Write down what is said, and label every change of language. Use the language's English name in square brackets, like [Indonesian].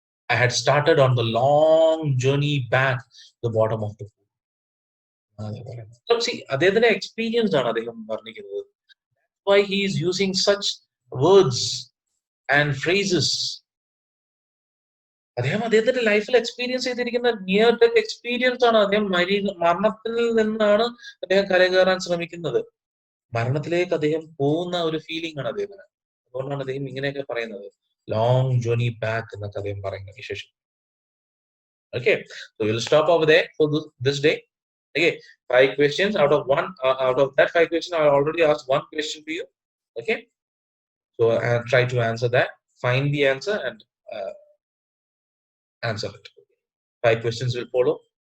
[English] I had started on the long journey back to the bottom of the pool. [Malayalam] See, അദ്ദേഹത്തിന്റെ experience ആണ് അദ്ദേഹം വർണ്ണിക്കുന്നത്. [English] Why he is using such words and phrases. [Malayalam] അദ്ദേഹത്തിന്റെ ലൈഫിൽ experience ചെയ്തിരിക്കുന്ന near death experience ആണ്. അദ്ദേഹം മരണത്തിൽ നിന്നാണ് അദ്ദേഹം കരകയറാൻ ശ്രമിക്കുന്നത്. മരണത്തിലേക്ക് അദ്ദേഹം പോകുന്ന ഒരു ഫീലിംഗ് ആണ് അദ്ദേഹത്തിന്. അതുകൊണ്ടാണ് അദ്ദേഹം ഇങ്ങനെയൊക്കെ പറയുന്നത്. ലോങ് ജേർണി ബാക്ക് എന്നൊക്കെ അദ്ദേഹം പറയുന്ന വിശേഷം. [English] Okay, so we'll stop over there for this day. Okay, 5 questions out of that 5 questions, I already asked 1 question to you. Okay, so I'll try to answer that. Find the answer and answer it. 5 questions will follow.